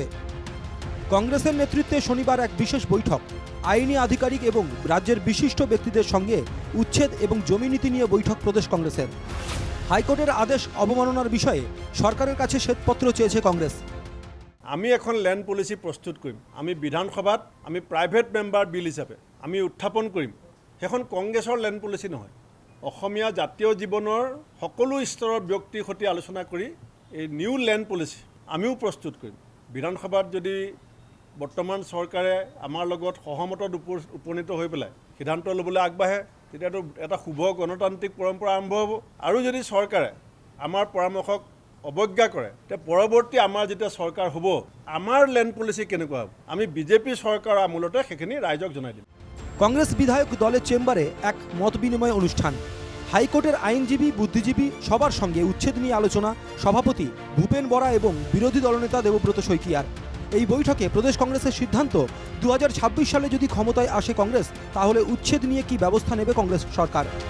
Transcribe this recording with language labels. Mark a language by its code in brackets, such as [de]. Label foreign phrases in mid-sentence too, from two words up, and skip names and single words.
[bn] কংগ্রেসের নেতৃত্বে শনিবার এক বিশেষ বৈঠক। আইনি আধিকারিক এবং রাজ্যের বিশিষ্ট ব্যক্তিদের সঙ্গে উচ্ছেদ এবং জমি নীতি নিয়ে বৈঠক প্রদেশ কংগ্রেসের। হাইকোর্টের আদেশ অবমাননার বিষয়ে সরকারের কাছে শ্বেতপত্র চেয়েছে কংগ্রেস। [as] আমি এখন [en] land policy [as] প্ৰস্তুত কৰিম। আমি বিধানসভাত আমি [en] private member bill [as] হিচাপে আমি উত্থাপন কৰিম। সেইখন কংগ্ৰেছৰ [en] land policy [as] নহয়, অসমীয়া জাতীয় জীৱনৰ সকলো স্তৰৰ ব্যক্তিৰ সৈতে আলোচনা কৰি এই [en] new land policy [as] আমিও প্ৰস্তুত কৰিম। বিধানসভাত যদি বৰ্তমান চৰকাৰে আমাৰ লগত সহমতত উপনীত হৈ পেলাই সিদ্ধান্ত ল'বলৈ আগবাঢ়ে, তেতিয়াতো এটা শুভ গণতান্ত্ৰিক পৰম্পৰা আৰম্ভ হ'ব। আৰু যদি চৰকাৰে আমাৰ পৰামৰ্শক অৱজ্ঞা কৰে, তেতিয়া পৰৱৰ্তী আমাৰ যেতিয়া চৰকাৰ হ'ব, আমাৰ [en] land policy [as] কেনেকুৱা হ'ব, আমি বিজেপি চৰকাৰৰ আমোলতে সেইখিনি ৰাইজক জনাই দিম। [bn] কংগ্রেস বিধায়ক দলের চেম্বারে এক মত বিনিময় অনুষ্ঠান। হাইকোর্টের আইনজীবী, বুদ্ধিজীবী সবার সঙ্গে উচ্ছেদ নিয়ে আলোচনা। সভাপতি ভূপেন বরা এবং বিরোধী দলনেতা দেবব্রত শইকিয়ার। এই বৈঠকে প্রদেশ কংগ্রেসের সিদ্ধান্ত, 2026 সালে যদি ক্ষমতায় আসে কংগ্রেস, তাহলে উচ্ছেদ নিয়ে কি ব্যবস্থা নেবে কংগ্রেস সরকার।